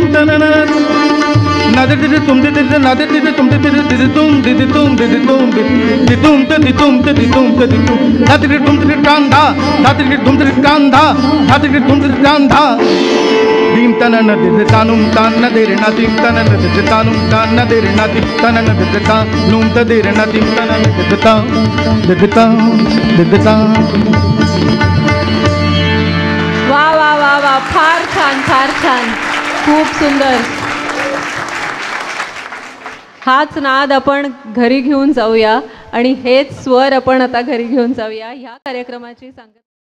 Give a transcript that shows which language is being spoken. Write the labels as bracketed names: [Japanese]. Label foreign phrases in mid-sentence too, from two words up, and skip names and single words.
[Marathi] तन नन नदर दिल तुम दिल नदर दिल तुम दिल दिल तुम दिल तुम दिल तुम दिल तुम दिल तुम दिल तुम दिल तुम नदर तुम दिल कांधा नदर तुम दिल कांधा नदर तुम दिल कांधा दीम तन न दिल तानुम तान नदर नदीम तन न दिल तानुम तान नदर नदीम तन न दिल ता नूम तदर नदीम तन न दिल ता दिल ता दिल ता। वा वा वा वा, फार छान, खूप सुंदर। हाच नाद आपण घरी घेऊन जाऊया आणि हेच स्वर आपण आता घरी घेऊन जाऊया। ह्या कार्यक्रमाची सांगता